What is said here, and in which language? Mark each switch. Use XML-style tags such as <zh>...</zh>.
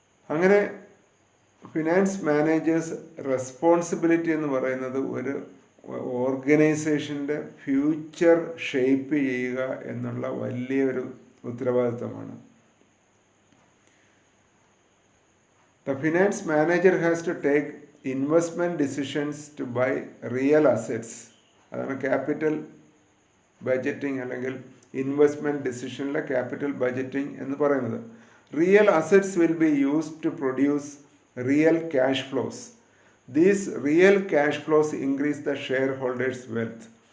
<ml>അങ്ങനെ finance managers responsibility എന്ന് പറയുന്നത് ഒരു ഓർഗനൈസേഷൻ്റെ ഫ്യൂച്ചർ ഷേപ്പ് ചെയ്യുക എന്നുള്ള വലിയൊരു ഉത്തരവാദിത്തമാണ്.</ml> <en>The finance manager has to take investment decisions to buy real assets.</en> <ml>അതാണ് ക്യാപിറ്റൽ ബഡ്ജറ്റിംഗ് അല്ലെങ്കിൽ ഇൻവെസ്റ്റ്മെൻറ്റ് ഡിസിഷനിലെ ക്യാപിറ്റൽ ബഡ്ജറ്റിംഗ് എന്ന് പറയുന്നത്.</ml> <en>Real assets will be used to produce real cash flows. These real cash flows increase the shareholders wealth.</en>